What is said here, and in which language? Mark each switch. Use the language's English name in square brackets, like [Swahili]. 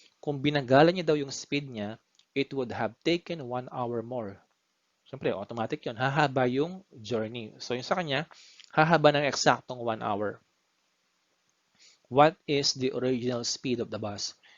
[Filipino] Kung binagala niya daw yung speed niya, [English] it would have taken 1 hour more. [Filipino] Siyempre, automatic yun. Hahaba yung journey. So, yung sa kanya, hahaba ng eksaktong 1 hour. [English] What is the original speed of the bus?